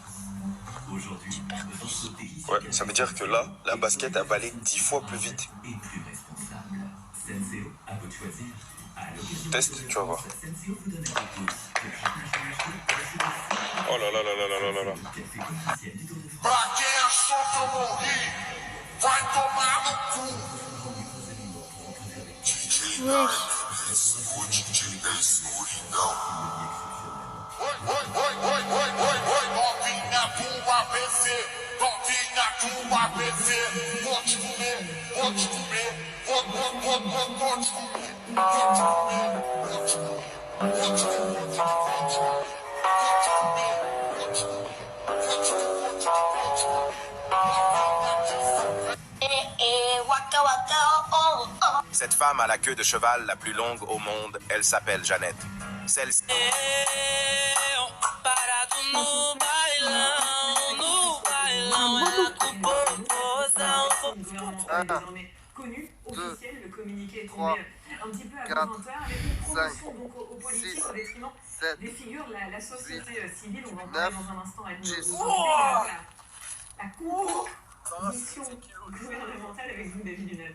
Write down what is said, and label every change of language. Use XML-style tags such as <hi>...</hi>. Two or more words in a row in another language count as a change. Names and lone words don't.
<fr>Ouais, ça veut dire que là, la basket a balai 10 fois plus vite. Et plus responsable. Senseo, à vous de choisir. À l'occasion Test, tu vas voir. Senseo vous donne un coup de pouce. Pour chaque achat acheté, recevez Oh là là là là là là là là. le café officiel du Tour de France.</fr> <pt>Pra quem achou que eu morri, vai tomar no cu.</pt> <fr>Ouais.</fr> <pt>O DJ da escuridão. Oi, novinha do ABC, novinha do ABC. Vou te comer, vou te comer, vou te comer, vou te comer, vou te comer, vou te comer, Waka waka oh oh.</pt> <fr>Cette femme a la queue de cheval la plus longue au monde. Elle s'appelle Jeannette. Celle-ci.</fr> <pt>Parado no bailão, no bailão, ela com popozão.</pt> <fr>Une gouvernementale désormais connue, officielle, le communiqué est tombé un petit peu avant 20h avec une promotion donc aux politiques au détriment des figures de la société civile. On va en parler dans un instant avec la composition gouvernementale avec vous, David Lunel.</fr>